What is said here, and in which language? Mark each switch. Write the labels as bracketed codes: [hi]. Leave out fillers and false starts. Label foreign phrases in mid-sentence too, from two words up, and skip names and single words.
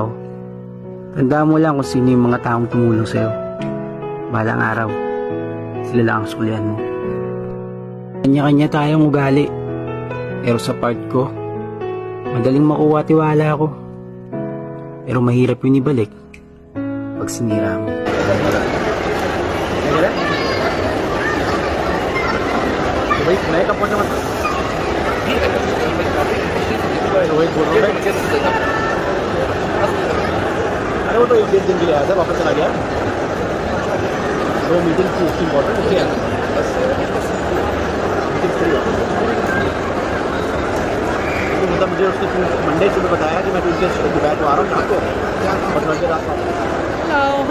[tl] Tandaan mo lang kung sino yung mga taong tumulong sa'yo. Balang araw, sila lang ang sulian mo. Kanya-kanya tayong ugali. Pero sa part ko, madaling makuha tiwala ko. Pero mahirap yun ibalik pag sinira mo. [hi] नए कप पहुंचा मत वही बोल रहा हूँ अरे वो तो एक डेढ़ दिन के लिए आया था वापस चला गया वो मीटिंग थी उसकी इम्पोर्टेंट उसके आया [en] meeting free [hi] हो तो मतलब मुझे उसने मंडे सुबह बताया कि मैं ट्यूसडे दोपहर को आ रहा हूँ शाम को बस रात को